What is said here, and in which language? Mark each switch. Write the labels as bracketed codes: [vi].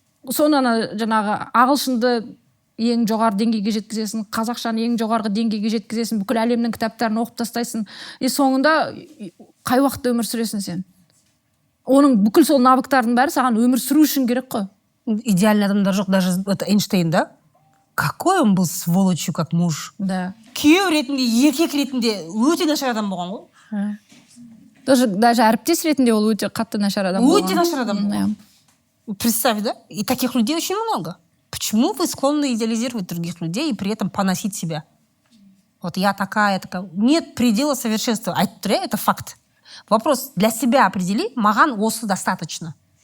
[kk] Соны жаңағы ағылшынды ең жоғары деңгейге жеткізесің, қазақшаны ең жоғарғы деңгейге жеткізесің, бүкіл әлемнің кітаптарын оқып тастайсың. И соңында қай уақытта өмір сүресің сен? Оның бүкіл сол навыктардың бәрі саған өмір сүру үшін керек қой. [ru] Идеальный [kk] адамдар жоқ, [ru] даже это Эйнштейн, да? Какой он был сволочью, как муж. Да. [kk] Күйеу ретінде, еркек ретінде өте нашар адам болған ғой. Даже әріптес ретінде ол өте қатты нашар адам болған. Өте нашар адам болған. [ru] Представь, [kk] да? [ru] И таких людей очень много. Почему вы склонны идеализировать других людей и при этом поносить себя? Вот я такая. Нет предела совершенства. А это факт. Вопрос для себя определи, [kk] маған осы [ru] достаточно.